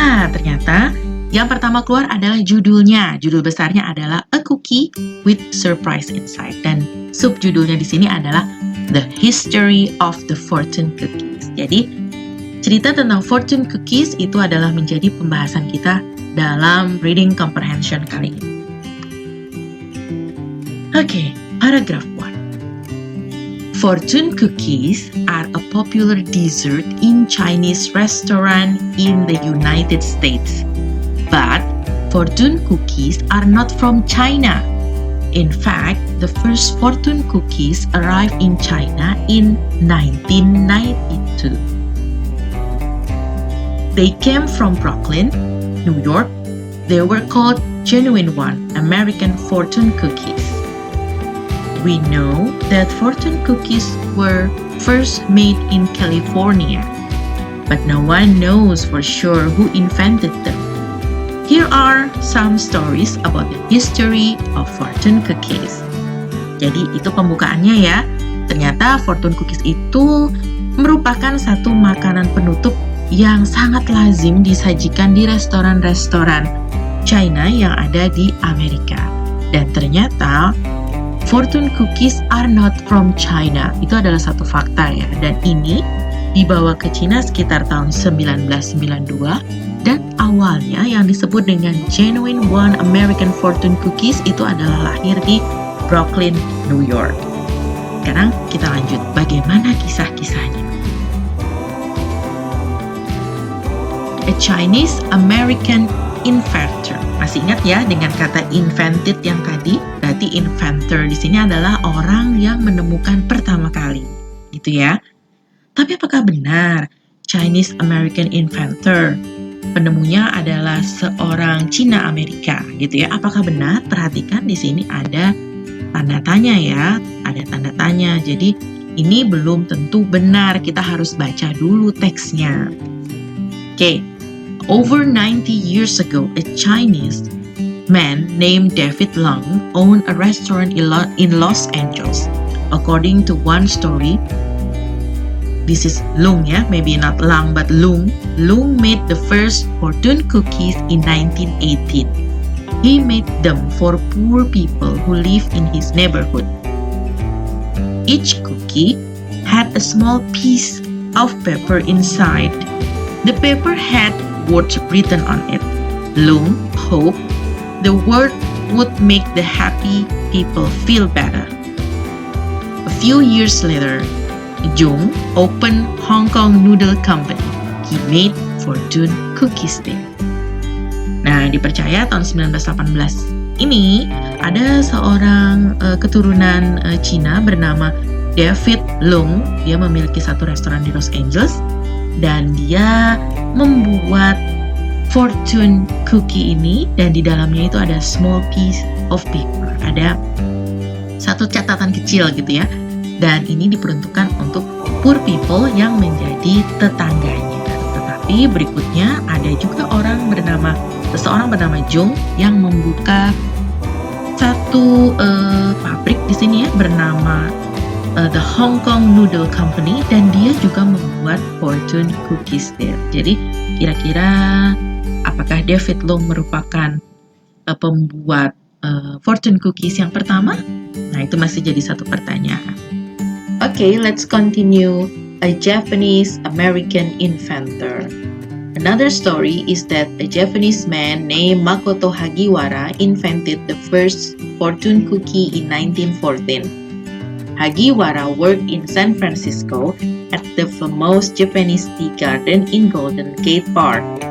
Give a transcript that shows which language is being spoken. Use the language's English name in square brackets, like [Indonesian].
[Indonesian] Ternyata yang pertama keluar adalah judulnya. Judul besarnya adalah [English] A Cookie with Surprise Inside, [Indonesian] dan subjudulnya di sini adalah [English] The History of the Fortune Cookies. [Indonesian] Jadi cerita tentang fortune cookies itu adalah menjadi pembahasan kita dalam reading comprehension kali ini. Oke, paragraph 1. [English] Fortune cookies are a popular dessert in Chinese restaurant in the United States. But fortune cookies are not from China. In fact, the first fortune cookies arrived in China in 1992. They came from Brooklyn, New York. They were called Genuine One American Fortune Cookies. We know that fortune cookies were first made in California, but no one knows for sure who invented them. Here are some stories about the history of fortune cookies. [Indonesian] Jadi itu pembukaannya ya. Ternyata fortune cookies itu merupakan satu makanan penutup yang sangat lazim disajikan di restoran-restoran China yang ada di Amerika. Dan ternyata [English] fortune cookies are not from China. [Indonesian] Itu adalah satu fakta ya. Dan ini dibawa ke Cina sekitar tahun 1992. Dan awalnya yang disebut dengan Genuine One American Fortune Cookies itu adalah lahir di Brooklyn, New York. Sekarang kita lanjut. Bagaimana kisah-kisahnya? [English] A Chinese American inventor. [Indonesian] Masih ingat ya dengan kata invented yang tadi? Berarti inventor di sini adalah orang yang menemukan pertama kali, gitu ya. Tapi apakah benar Chinese American inventor penemunya adalah seorang Cina Amerika, gitu ya? Apakah benar? Perhatikan di sini ada tanda tanya ya, ada tanda tanya. Jadi ini belum tentu benar. Kita harus baca dulu teksnya. Oke. [English] Over 90 years ago, a Chinese man named David Lung owned a restaurant in Los Angeles. According to one story, this is Lung ya, maybe not Lang but Lung. Lung made the first fortune cookies in 1918. He made them for poor people who live in his neighborhood. Each cookie had a small piece of paper inside. The paper had words written on it. Lung hoped the word would make the happy people feel better. A few years later, Jung opened Hong Kong Noodle Company. He made fortune cookies there. [Indonesian] Nah, dipercaya tahun 1918 ini ada seorang keturunan Cina bernama David Lung. Dia memiliki satu restoran di Los Angeles dan dia membuat fortune cookie ini, dan di dalamnya itu ada [English] small piece of paper, [Indonesian] ada satu catatan kecil gitu ya, dan ini diperuntukkan untuk poor people yang menjadi tetangganya. Tetapi berikutnya ada juga seseorang bernama Jung yang membuka satu pabrik di sini ya, bernama The Hong Kong Noodle Company, dan dia juga membuat fortune cookies there. Jadi kira-kira apakah David Lung merupakan pembuat fortune cookies yang pertama? Nah, itu masih jadi satu pertanyaan. [English] Okay, let's continue. A Japanese American inventor. Another story is that a Japanese man named Makoto Hagiwara invented the first fortune cookie in 1914. Hagiwara worked in San Francisco at the famous Japanese tea garden in Golden Gate Park.